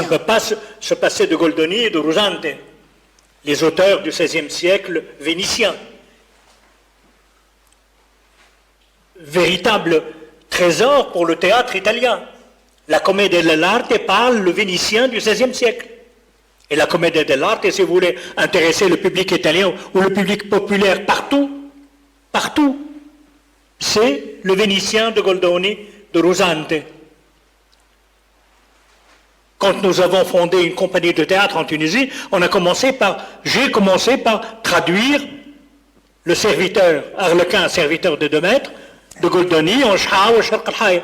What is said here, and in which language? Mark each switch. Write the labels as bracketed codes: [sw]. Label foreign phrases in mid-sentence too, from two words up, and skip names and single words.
[fr] On ne peut pas se passer de Goldoni et de Rusante, les auteurs du XVIe siècle vénitiens. Véritable trésor pour le théâtre italien. La Commedia dell'arte parle le vénitien du XVIe siècle. Et la Commedia dell'arte, si vous voulez intéresser le public italien ou le public populaire partout, c'est le vénitien de Goldoni, de Rusante. Quand nous avons fondé une compagnie de théâtre en Tunisie, j'ai commencé par traduire le serviteur, Arlequin, serviteur de 2 mètres, de Goldoni en Shah ou Sharq al-Hayr.